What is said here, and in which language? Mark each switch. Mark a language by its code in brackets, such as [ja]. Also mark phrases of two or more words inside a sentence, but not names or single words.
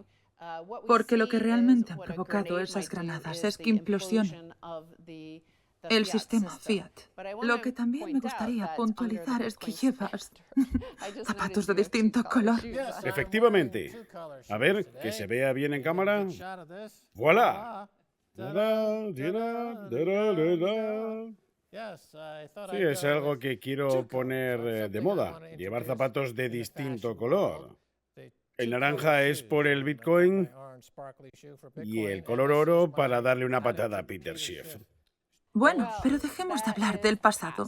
[es] Porque lo que realmente han provocado esas granadas es que implosione el sistema Fiat. Lo que también me gustaría puntualizar es que llevas zapatos de distinto color. Efectivamente. A ver, que se vea bien en cámara. ¡Voilà! Ta-da, tira, da-da-da-da. Sí, es algo que quiero poner de moda, llevar zapatos de distinto color. El naranja es por el Bitcoin y el color oro para darle una patada a Peter Schiff. Bueno, pero dejemos de hablar del pasado.